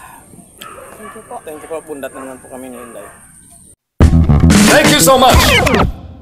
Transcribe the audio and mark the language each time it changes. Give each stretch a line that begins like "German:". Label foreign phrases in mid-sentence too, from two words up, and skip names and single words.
English: Thank you po. Thank you po.
Filipino: Bundat naman po kami ni Inday.
English: Thank you so much.